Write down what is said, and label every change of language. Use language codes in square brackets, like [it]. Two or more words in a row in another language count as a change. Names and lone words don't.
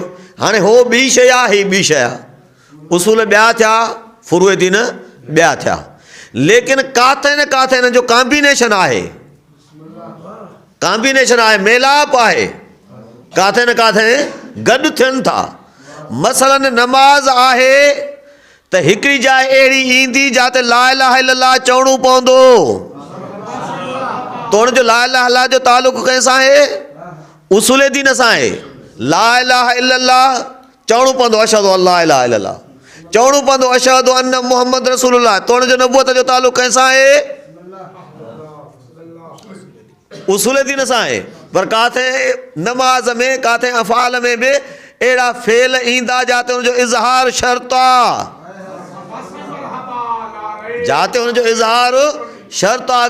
[sd] हाणे हो ॿी शइ आहे, ही ॿी शइ आहे। उसूल ॿिया थिया, फुरूए दीन ॿिया थिया। लेकिन काथे न काथे हिन जो कॉम्बिनेशन आहे, कॉम्बिनेशन आहे, मेलाप आहे। काथे न काथे गॾु थियनि था। मसलन नमाज़ आहे त हिकिड़ी जाइ अहिड़ी ईंदी जिते [ar] لا إله إلا الله [sd] चवणो पवंदो। तो उन जो [ar] لا إله إلا الله [sd] जो तालुक़ु कंहिंसां आहे? उसूल दीन सां आहे। [ar] لا إله إلا الله [sd] चवणो पवंदो, [ar] أشهد أن لا إله إلا الله. [sd] चवणो पवंदो [ar] أشهد أن محمد رسول الله, [sd] तो हुनजो नबूअत जो तालुक़ कंहिंसां आहे? उसूल दीन सां आहे। पर काथे नमाज में, काथे अफ़ाल में बि अहिड़ा फेल ईंदा जिते हुनजो इज़हार शर्त आहे, जिते हुनजो इज़हार शर्त आहे।